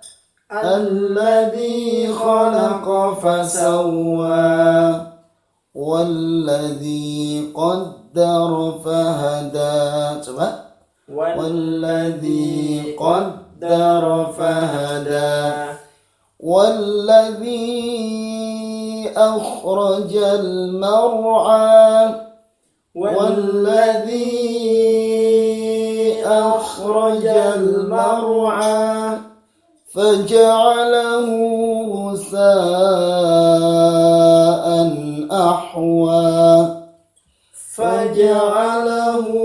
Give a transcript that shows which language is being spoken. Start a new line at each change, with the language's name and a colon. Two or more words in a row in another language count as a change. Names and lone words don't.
Arabic: الذي خلق فسوى والذي قدر فهدى. Coba. والذي قدر فهدى والذي أخرج المرعى والذي أخرج المرعى فجعله غثاء أحوى فجعله